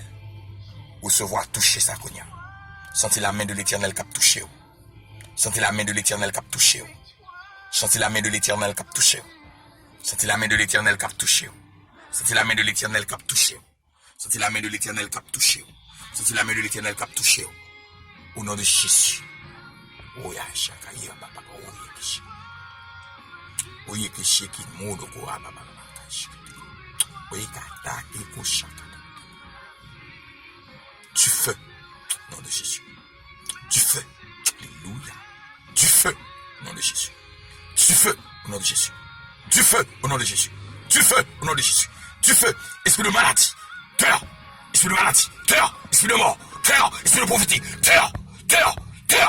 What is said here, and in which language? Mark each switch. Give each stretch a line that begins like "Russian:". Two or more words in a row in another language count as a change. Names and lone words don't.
French: Recevoir, toucher sa Kounia. Sentez la main de l'Éternel qui a touché. Sentez la main de l'Éternel qui a touché. Sentez la main de l'Éternel qui a touché. Sentez la main de l'Éternel qui a touché. Sentez la main de l'Éternel qui a touché. Sentez la main de l'Éternel qui a touché. Sentez la main de l'Éternel qui a touché. Au nom de Jésus. Oya shaka ya baba oye kishi. Oye kishi ki modo ko baba kashi. Oye kata ki ko shaka. Du feu. Au nom de Jésus. Du feu. Alléluia. Du feu. Au nom de Jésus. Du feu. Au nom de Jésus. Du feu. Au nom de Jésus. Du feu. Au nom de Jésus. Du feu. Esprit de maladie. Terre. Esprit de maladie. Terre. Esprit de mort. Terre. Esprit de prophétie. Terre. Terre. Terre. Terre.